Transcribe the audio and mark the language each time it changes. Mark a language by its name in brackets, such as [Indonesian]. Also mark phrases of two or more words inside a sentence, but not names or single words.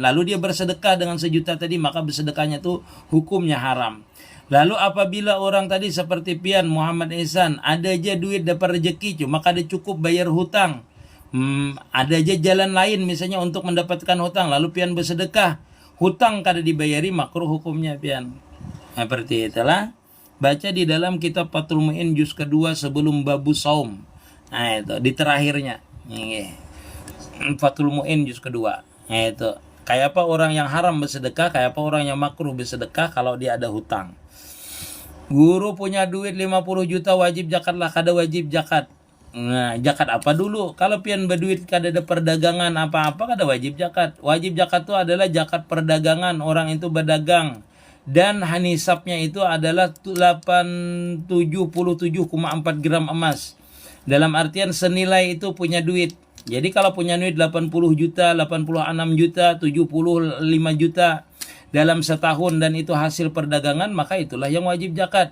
[Indonesian] Lalu dia bersedekah dengan 1 juta tadi, maka bersedekahnya itu hukumnya haram. Lalu apabila orang tadi seperti pian Muhammad Ihsan, ada aja duit dapat rezeki cuma kada cukup bayar hutang. Ada aja jalan lain misalnya untuk mendapatkan hutang, lalu pian bersedekah, hutang kada dibayari, makruh hukumnya pian. Seperti itulah. Baca di dalam kitab Fathul Mu'in juz kedua sebelum [Arabic] babu saum. [Indonesian] Itu di terakhirnya. Fathul Mu'in juz kedua. Itu. [Banjar] Kayak apa [Indonesian] orang yang haram bersedekah, [Banjar] kayak apa [Indonesian] orang yang makruh bersedekah kalau dia ada hutang. Guru punya duit 50 juta wajib zakat lah, kada wajib zakat. Nah, zakat apa dulu? Kalau pian berduit kada ada perdagangan apa-apa kada wajib zakat. Wajib zakat itu adalah zakat perdagangan, orang itu berdagang. Dan nisabnya itu adalah 77,4 gram emas. Dalam artian senilai itu punya duit. Jadi kalau punya duit 80 juta, 86 juta, 75 juta dalam setahun dan itu hasil perdagangan, maka itulah yang wajib zakat.